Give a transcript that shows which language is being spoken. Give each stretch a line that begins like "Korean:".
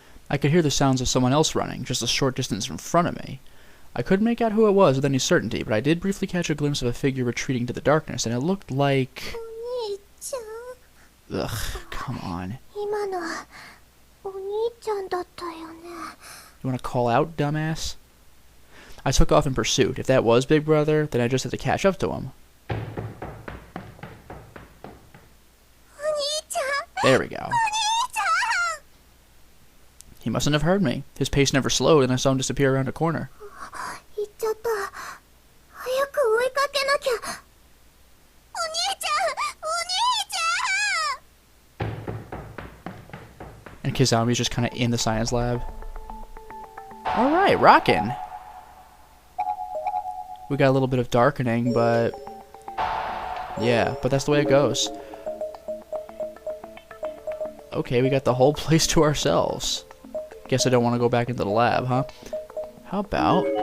English: I could hear the sounds of someone else running, just a short distance in front of me. I couldn't make out who it was with any certainty, but I did briefly catch a glimpse of a figure retreating to the darkness, and it looked like...
Japanese: お兄ちゃん
English: Ugh, come on.
Japanese: 今のはお兄ちゃんだったよね
English: You want to call out, dumbass? I took off in pursuit. If that was Big Brother, then I just had to catch up to him.
Japanese: お兄ちゃん
English: There we go.
Japanese: お兄ちゃん
English: He mustn't have heard me. His pace never slowed, and I saw him disappear around a corner.
Japanese: 行っちゃった早く追いかけなきゃお兄ちゃんお兄ちゃん
English: And Kizami's just kind of in the science lab. Alright, rockin'! We got a little bit of darkening, but... yeah, but that's the way it goes. Okay, we got the whole place to ourselves. Guess I don't want to go back into the lab, huh? How about...